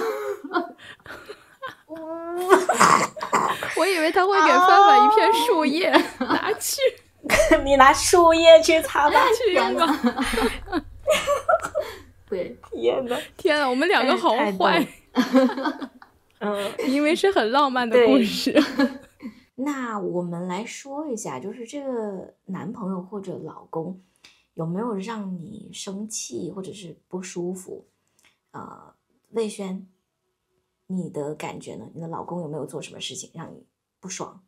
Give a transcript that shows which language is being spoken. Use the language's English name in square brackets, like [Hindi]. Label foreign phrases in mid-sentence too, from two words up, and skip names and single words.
[Chinese] 我以為他會給范范一片樹葉，拿去，你拿樹葉去擦吧，去用吧。對，天哪，天哪，我們兩個好壞。因為是很浪漫的故事。那我們來說一下，就是這個男朋友或者老公有沒有讓你生氣或者是不舒服？魏軒，你的感覺呢？你的老公有沒有做什麼事情讓你不爽？